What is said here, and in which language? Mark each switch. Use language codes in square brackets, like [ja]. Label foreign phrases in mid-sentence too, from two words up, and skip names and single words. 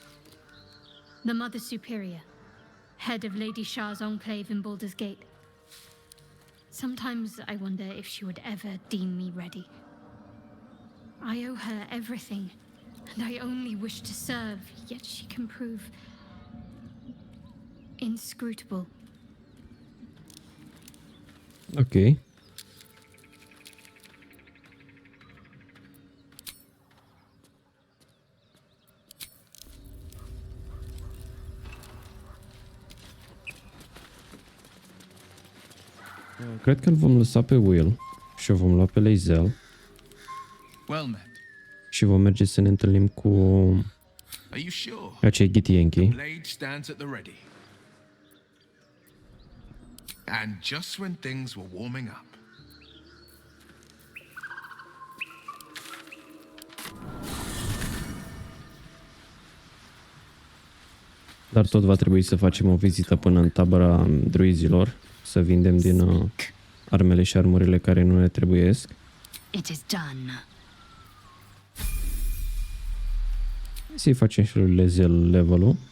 [en] The Mother Superior, head of Lady Shah's enclave in Baldur's Gate. Sometimes I wonder if she would ever deem me ready. I owe her everything, and I only wish to serve, yet she can prove inscrutable. Ok. [ro] Cred că îl vom lăsa pe Will și o vom lua pe Lae'zel [en] Well met. [ro] și vom merge să ne întâlnim cu [en] Are you sure? [ro] acei Githyanki. [en] Blade stands at the ready. And just when things were warming up. [ro] Dar tot va trebui să facem o vizită până în tabăra druizilor, să vindem din armele și armurile care nu ne trebuiesc. [en] It is done. [ro] Să-i facem și lui Lae'zel level-ul.